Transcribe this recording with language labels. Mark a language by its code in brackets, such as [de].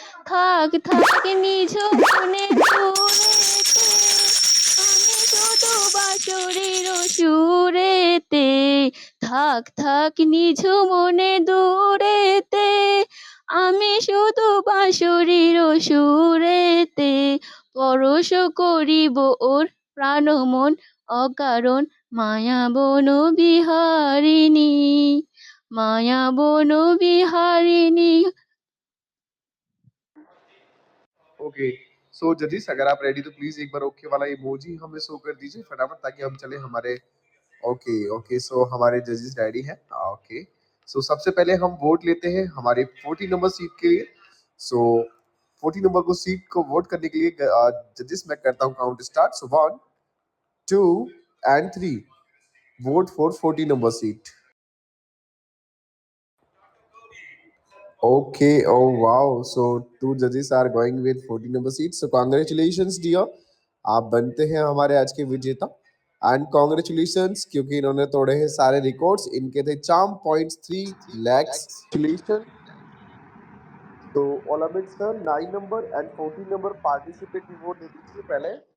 [bn] থাক থাক নিজ মনে দূরেতে, আমি শুধু বাঁশরীর সুরেতে, থাক থাক নিজ মনে দূরেতে, আমি শুধু বাঁশরীর সুরেতে, পরশ করিব ওর প্রাণ মন অকারণ, মায়া বন বিহারিণী, মায়া বন বিহারিণী। [hi] ओके, सो जजिस अगर आप रेडी तो प्लीज एक बार ओके वाला इमोजी हमें शो कर दीजिए फटाफट, ताकि हम चले हमारे। ओके ओके, सो हमारे जजेस रेडी हैं। ओके, सो सबसे पहले हम वोट लेते हैं हमारे 40 नंबर सीट के लिए। सो 40 नंबर को सीट को वोट करने के लिए जजेस मैं करता हूँ count start. So 1 2 and 3, vote for 40 number seat. [en] Okay, oh wow. So two judges are going with 40 number seats. So congratulations dear. [hi] आप बनते हैं हमारे आज के विजेता। एंड कॉन्ग्रेचुलेशंस, क्योंकि इन्होंने तोड़े हैं सारे रिकॉर्ड्स। इनके थे चार्म पॉइंट्स 3 lakhs। तो ओलमिक sir 9 number and 14 number participate की वोट दे दीजिए पहले।